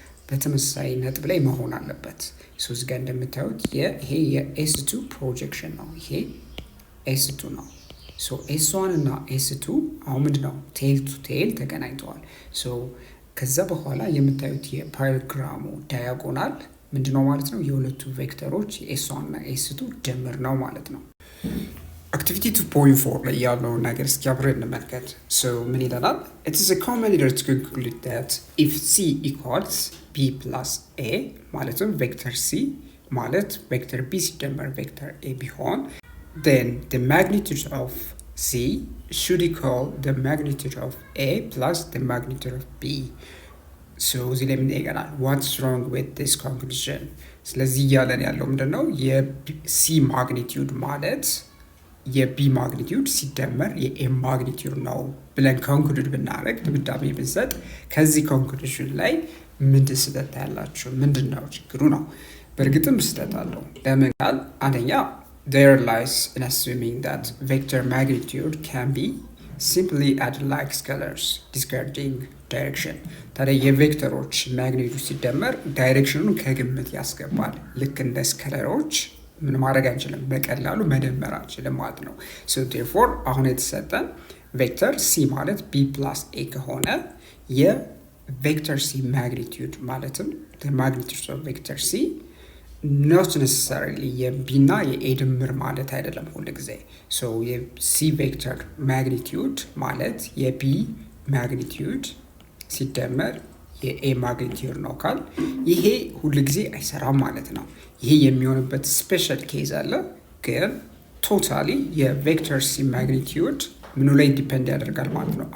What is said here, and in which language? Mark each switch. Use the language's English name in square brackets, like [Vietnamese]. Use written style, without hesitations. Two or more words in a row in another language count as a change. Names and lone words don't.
[Amharic] በተመሳሳይ ነጥብ ላይ መሆን አለበት። ሶ እዚህ ጋር እንደምታዩት ይሄ የኤስ2 ፕሮጀክሽን ነው። ይሄ ኤስ2 ነው። ሶ ኤስ1 እና ኤስ2 አሁን ምንድነው [English] tail to tail [Amharic] ተገናኝተዋል። ሶ ከዛ በኋላ የምታዩት የፓራሌሎግራሙ ዳያጎናል ምንድነው ማለት ነው? የሁለቱ ቬክተሮች የኤስ1 እና ኤስ2 ድምር ነው ማለት ነው። አክቲቪቲ 2.4 ላይ ያለውን ነገር እስኪ አብረን እንመልከት። ሶ ምን ይለናል? [English] It is a common error to conclude that if C equals B plus A [Amharic] ማለትም ቬክተር C ማለት ቬክተር B ሲደመር ቬክተር A ቢሆን [English] then the magnitude of C should equal the magnitude of A plus the magnitude of B. [Amharic] So እዚህ ላይ ምን ይገናል? [English] What's wrong with this conclusion? [Amharic] ስለዚህ እያለን ያለው ምንድነው? የC ማግኒቲዩድ ማለት የቢ ማግኒቲዩድ ሲደመር የኤ ማግኒቲዩድ ነው ብለን ኮንክሉድ ብናደርግ ድምዳሜ ብንሰጥ ከዚህ ኮንክሉዥን ላይ ምንድን ስህተት ያላችሁ ምንድን ነው ችግሩ ነው? በእርግጥም ስህተት አለው። ለምን ካል አንደኛ [English] there lies in assuming that vector magnitude can be simply add like scalars discarding direction. [Amharic] ታዲያ የቬክተሮች ማግኒቲዩድ ሲደመር ዳይሬክሽኑን ከግምት ያስገባል። ልክ እንደ ስኬለሮች ምን ማድረግ አንችልም፣ በቀላሉ መደመር አንችልም ማለት ነው። [English] so therefore [Amharic] አሁን የተሰጠን ቬክተር ሲ ማለት [English] B plus A [Amharic] ከሆነ የቬክተር ሲ ማግኒቲዩድ ማለትም [English] magnitude of vector C not necessarily [Amharic] የቢ እና የኤ ድምር ማለት አይደለም ሁል ጊዜ። ሶ የሲ ቬክተር ማግኒቲዩድ ማለት የቢ ማግኒቲዩድ ሲደመር የኤ ማግኒቲዩድ ነው ካል ይሄ ሁል ጊዜ አይሰራም ማለት ነው። ይሄ የሚሆንበት [English] special case [Amharic] አለ፣ ግን ቶታሊ የቬክተር ሲ ማግኒቲዩድ ምኑ ላይ ዲፔንድ ያደርጋል ማለት ነው?